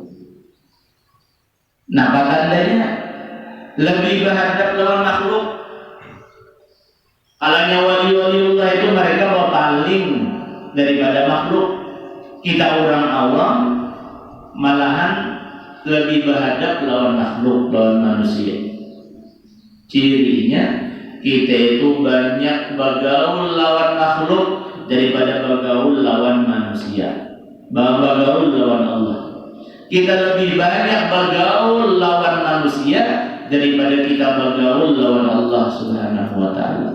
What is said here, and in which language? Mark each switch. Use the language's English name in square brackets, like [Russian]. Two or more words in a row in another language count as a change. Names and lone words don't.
[Banjar] Nah, apa tandanya lebih berhadap lawan makhluk? Kalanya wali-waliullah itu mereka berpaling daripada makhluk. Kita orang awam malahan lebih berhadap lawan makhluk, lawan manusia. Cirinya kita itu banyak bergaul lawan makhluk daripada bergaul lawan manusia, bergaul lawan Allah. Kita lebih banyak bergaul lawan manusia daripada kita bergaul lawan Allah [Arabic] Subhanahu wa ta'ala.